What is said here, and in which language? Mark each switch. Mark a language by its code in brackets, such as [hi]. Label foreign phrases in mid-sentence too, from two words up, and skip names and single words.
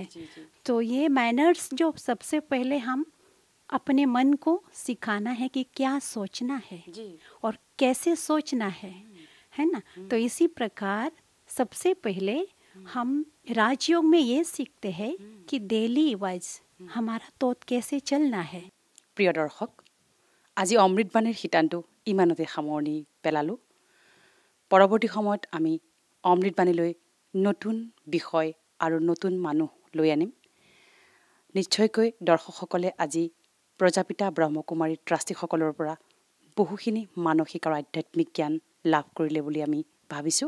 [hi] तो ये मैनर्स जो सबसे पहले हम अपने मन को सिखाना है कि क्या सोचना है और कैसे सोचना है ना। तो इसी प्रकार सबसे पहले हम राजयोग में ये सीखते हैं कि [en] daily wise [hi] हमारा तोत कैसे चलना है। [as] প্ৰিয় দৰ্শক, আজি অমৃতবাণীৰ শিতানটো ইমানতে সামৰণি পেলালোঁ। পৰৱৰ্তী সময়ত আমি অমৃতবাণীলৈ নতুন বিষয় আৰু নতুন মানুহ লৈ আনিম। নিশ্চয়কৈ দৰ্শকসকলে আজি প্ৰজাপিতা ব্ৰহ্মকুমাৰী ট্ৰাষ্টিসকলৰ পৰা বহুখিনি মানসিক আৰু আধ্যাত্মিক জ্ঞান লাভ কৰিলে বুলি আমি ভাবিছোঁ।